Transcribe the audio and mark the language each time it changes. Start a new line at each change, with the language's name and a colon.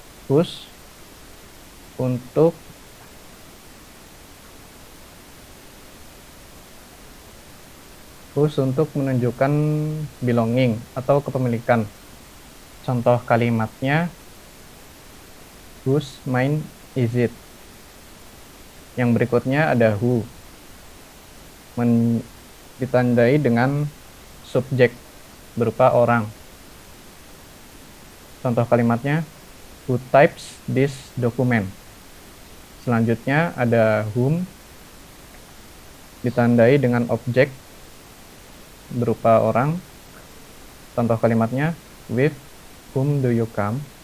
Indonesian: Whose untuk menunjukkan belonging atau kepemilikan. Contoh kalimatnya,
English: whose mine is it?
Indonesian: Yang berikutnya ada who, ditandai dengan subjek berupa orang. Contoh kalimatnya,
English: who types this document?
Indonesian: Selanjutnya ada whom, ditandai dengan objek berupa orang. Contoh kalimatnya,
English: with whom do you come?